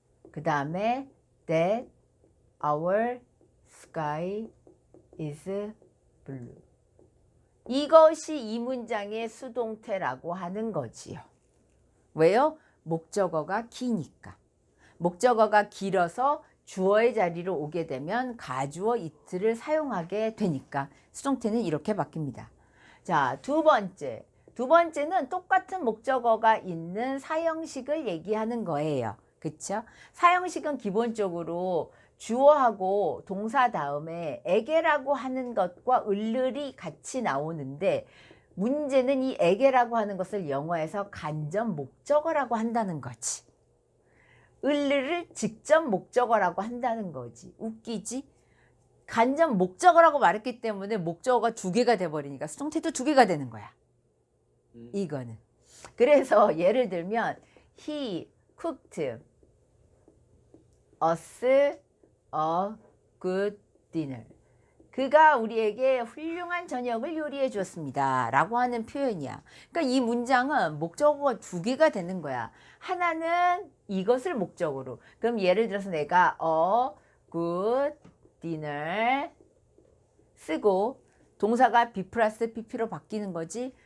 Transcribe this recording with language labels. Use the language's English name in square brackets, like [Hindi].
[Korean] 그 다음에 [English] that our sky is blue. [Korean] 이것이 이 문장의 수동태라고 하는 거지요. 왜요? 목적어가 기니까. 목적어가 길어서 주어의 자리로 오게 되면 가주어 it를 사용하게 되니까 수동태는 이렇게 바뀝니다. 자, 두 번째는 똑같은 목적어가 있는 사형식을 얘기하는 거예요. 그쵸? 사형식은 기본적으로 주어하고 동사 다음에 에게라고 하는 것과 을을이 같이 나오는데 문제는 이 에게라고 하는 것을 영어에서 간접 목적어라고 한다는 거지. 을을을 직접 목적어라고 한다는 거지. 웃기지? 간접 목적어라고 말했기 때문에 목적어가 두 개가 돼버리니까 수동태도 두 개가 되는 거야. 이거는. 그래서 예를 들면 [English] He cooked us a good dinner. [Korean] 그가 우리에게 훌륭한 저녁을 요리해 주었습니다. 라고 하는 표현이야. 그러니까 이 문장은 목적어가 두 개가 되는 거야. 하나는 이것을 목적으로. 그럼 예를 들어서 내가 [English] a good dinner [Korean] 쓰고 동사가 be 플러스 pp로 바뀌는 거지.